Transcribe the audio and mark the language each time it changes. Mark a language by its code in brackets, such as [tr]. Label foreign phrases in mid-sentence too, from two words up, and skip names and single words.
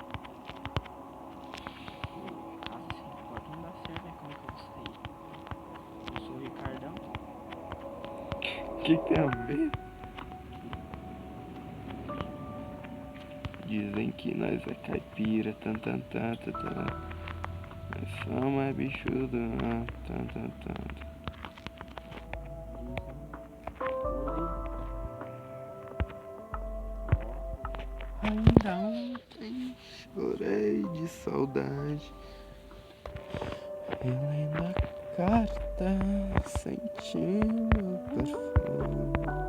[pt] Casa sem porta não dá certo, né? Como é que eu vou sair? Eu sou o Ricardão. que tem a ver? Dizem que nós é caipira, tan tan tan tan tan. Nós somos é bichudo, tan tan tan. Ainda ontem chorei de saudade, relendo a carta, sentindo o perfume.